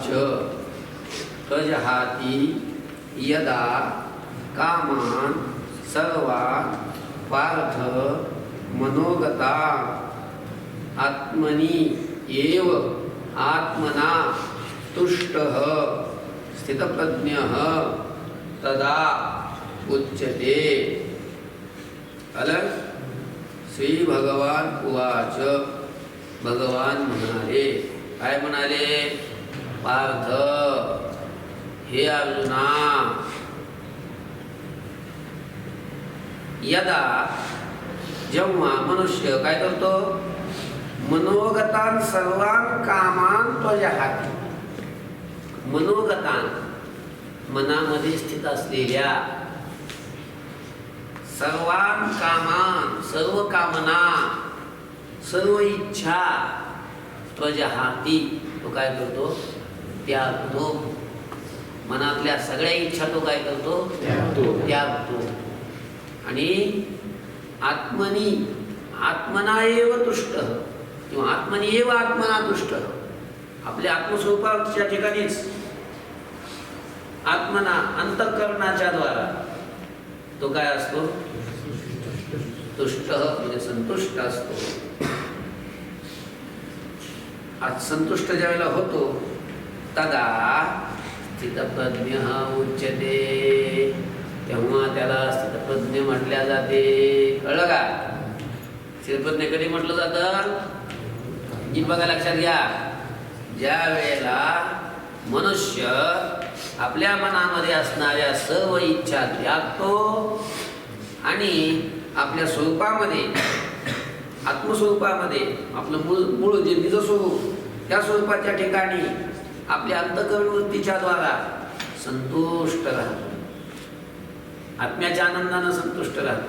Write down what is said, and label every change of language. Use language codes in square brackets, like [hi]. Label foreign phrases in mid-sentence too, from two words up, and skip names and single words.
[sa] प्रजहाति यदा कामान् सर्वान् पार्थ मनोगतान् आत्मनि एव आत्मना तुष्टः स्थितप्रज्ञः तदा उच्यते. अलग. श्री भगवान उवाच. [mr] भगवान म्हणाले. काय म्हणाले? पार्थ, हे अर्जुना, यदा जेव्हा मनुष्य काय करतो, [sa] मनोगतान सर्वान कामान त्वजहाती, मनोगतान [mr] मनामध्ये स्थित असलेल्या [sa] सर्वान कामान [mr] सर्व कामना सर्व इच्छा त्वजहाती तो काय करतो, त्यागतो. मनातल्या सगळ्या इच्छा तो काय करतो, त्यागतो. आणि [sa] आत्मनी आत्मना एव तुष्ट [mr] किंवा [sa] आत्मनी एव आत्मना तुष्ट, [mr] आपल्या आत्मस्वरूपाच्या ठिकाणीच आत्मना अंतःकरणाच्या द्वारा तो काय असतो, तुष्ट म्हणजे संतुष्ट असतो. आज संतुष्ट ज्यावेळेला होतो [sa] तदा स्थितप्रज्ञ उच्यते, [mr] तेव्हा त्याला स्थितप्रज्ञ म्हटल्या जाते. कळलं का? स्थितप्रज्ञ कधी म्हटलं जातं, ही बघा लक्षात घ्या, ज्या वेळेला मनुष्य आपल्या मनामध्ये असणाऱ्या सर्व इच्छा त्यागतो आणि आपल्या स्वरूपामध्ये आत्मस्वरूपामध्ये आपलं मूळ जे निजस्वरूप त्या स्वरूपाच्या ठिकाणी आपल्या अंतःकरण वृत्तीच्या द्वारा संतुष्ट राहतो, आत्म्याच्या आनंदानं संतुष्ट राहतो.